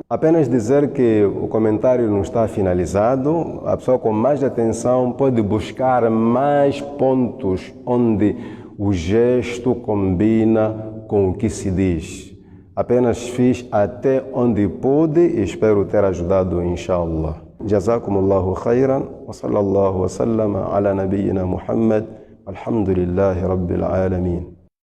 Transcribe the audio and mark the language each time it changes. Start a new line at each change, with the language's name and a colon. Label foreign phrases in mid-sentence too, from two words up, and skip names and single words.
Portuguese: Apenas dizer que o comentário não está finalizado. A pessoa com mais atenção pode buscar mais pontos onde o gesto combina com o que se diz. Apenas fiz até onde pude e espero ter ajudado,
Arabic: إن شاء الله. جزاكم الله خيرا وصلى الله وسلم على نبينا محمد. الحمد لله رب العالمين.